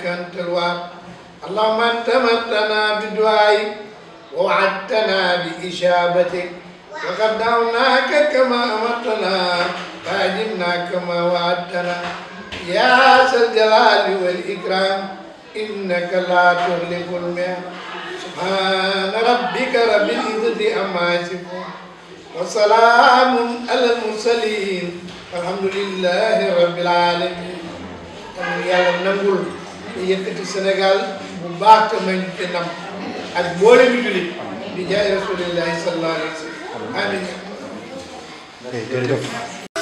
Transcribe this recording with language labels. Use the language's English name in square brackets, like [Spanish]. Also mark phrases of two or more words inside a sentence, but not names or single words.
[Arabic] أنت الوهاب اللهم أنت أمرتنا بدعائك ووعدتنا بإجابتك وقد دعوناك كما أمرتنا فأجبنا كما وعدتنا يا ذا الجلال والإكرام إنك لا تخلف الميعاد سبحان ربك رب العزة عما يصفون وسلام على المرسلين والحمد لله رب العالمين. [Wolof] yàlla nangul yëkkati Sénégal bu baax te may ñu ci ndam ak boole mi jullit di jaay [Arabic] رسول الله صلى الله عليه وسلم [Wolof] amiin.